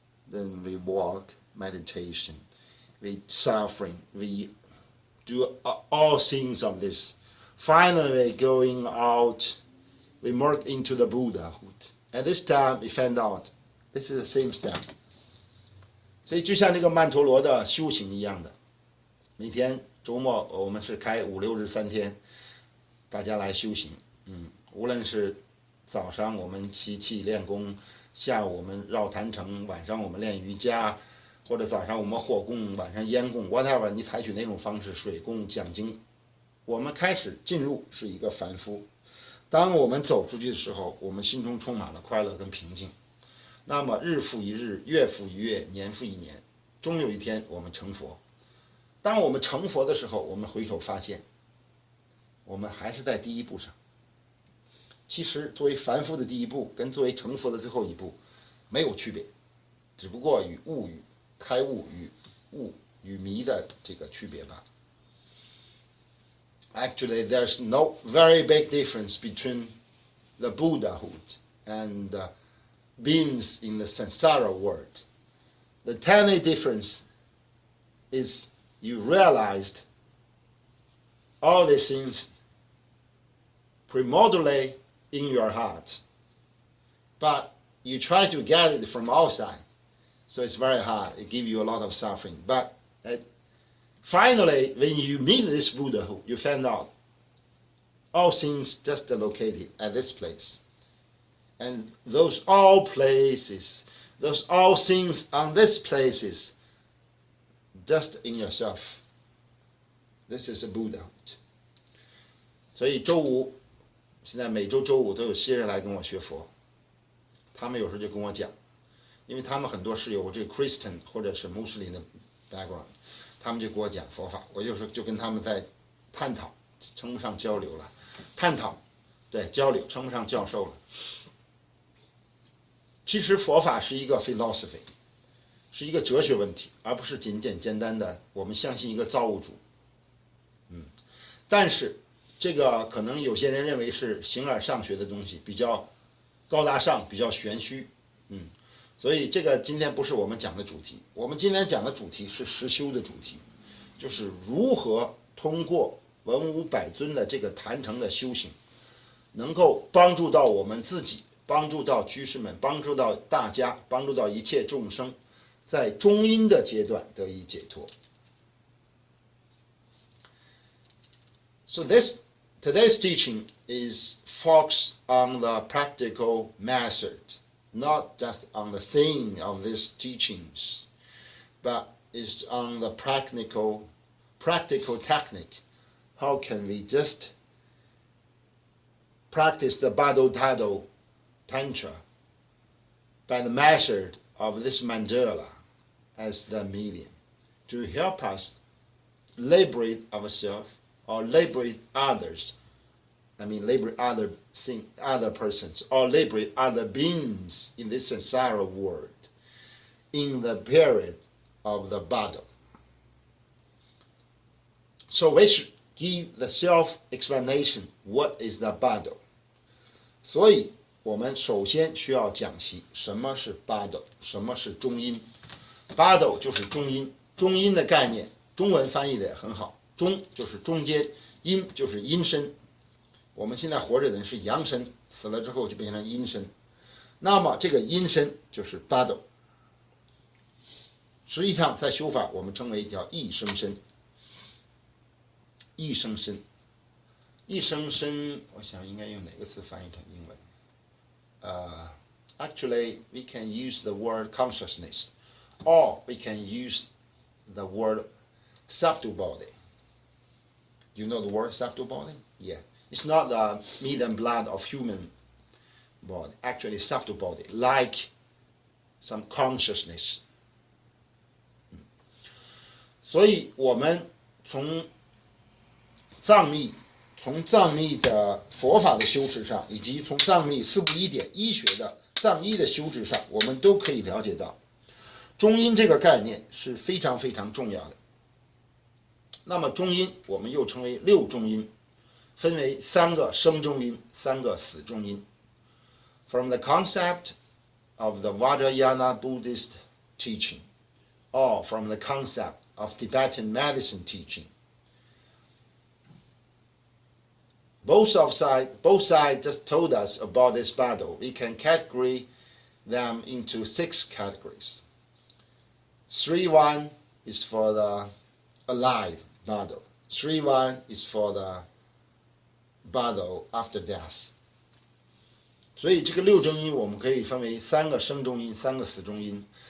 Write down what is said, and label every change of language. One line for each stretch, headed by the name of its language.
English: Then we walk, meditation, we suffering, we do all things of this. Finally, going out, we merge into the Buddhahood. At this time, we find out this is the same step.
Chinese: 所以就像这个曼陀罗的修行一样的，每天周末我们是开5、6日3天。大家来修行，无论是早上我们习气练功，下午我们绕坛城，晚上我们练瑜伽，或者早上我们火供，晚上烟供 ，whatever， 你采取哪种方式，水供、讲经，我们开始进入是一个凡夫。当我们走出去的时候，我们心中充满了快乐跟平静。那么日复一日，月复一月，年复一年，终有一天我们成佛。当我们成佛的时候，我们回头发现。我们还是在第一步上。其实作为凡夫的第一步跟作为成佛的最后一步没有区别，只不过与悟与开悟与悟与迷的这个区别吧。
English: Actually, there's no very big difference between the Buddhahood and beings in the samsara world. The tiny difference is you realized all these things primordially in your heart, but you try to get it from outside, so it's very hard. It gives you a lot of suffering. But finally, when you meet this Buddhahood, you find out all things just located at this place, and those all places, those all things on these places, just in yourself. This is a Buddhahood.
Chinese: 所以周五，现在每周周五都有新人来跟我学佛，他们有时候就跟我讲，因为他们很多是有这个 Christian 或者是穆斯林的 background， 他们就给我讲佛法，我就跟他们在探讨，称不上交流了，探讨，对，交流称不上教授了。其实佛法是一个 philosophy， 是一个哲学问题，而不是简单的我们相信一个造物主。但是这个可能有些人认为是形而上学的东西，比较高大上，比较玄虚，所以这个今天不是我们讲的主题。我们今天讲的主题是实修的主题，就是如何通过文武百尊的这个坛城的修行，能够帮助到我们自己，帮助到居士们，帮助到大家，帮助到一切众生，在中阴的阶段得以解脱。
English: So today's teaching is focused on the practical method, not just on the saying of these teachings, but is on the practical technique. How can we just practice the Bardo Thodol Tantra by the method of this mandala as the medium to help us liberate ourselves or liberate others. I mean, liberate other persons or liberate other beings in this samsara world in the period of the Bardo. So we should give the self-explanation. What is the Bardo?
Chinese: 所以我们首先需要讲习什么是Bardo，什么是中阴。 Bardo就是中阴，中阴的概念，中文翻译的也很好。中就是中间，阴就是阴身。我们现在活着的人是阳身，死了之后就变成阴身。那么这个阴身就是Bardo。实际上在修法我们称为叫一生身。一生身，一生身，我想应该用哪个词翻译成英文？
English: Actually, we can use the word consciousness, or we can use the word subtle body. You know the word subtle body? Yeah. It's not the meat and blood of human body. Actually, subtle body, like some consciousness.
Chinese: 所以我们从藏密的佛法的修持上，以及从藏密四部医典医学的藏医的修持上，我们都可以了解到，中阴这个概念是非常非常重要的。那么中阴我们又称为六中阴，分为三个生中阴，三个死中阴。
English: From the concept of the Vajrayana Buddhist teaching, or from the concept of Tibetan medicine teaching, both sides just told us about this Bardo. We can categorize them into 6 categories. 3-1 is for the alive Bardo. 3-1 is for the Bardo after death.
Chinese: 所以这个六中阴我们可以分为3个生中阴，3个死中阴。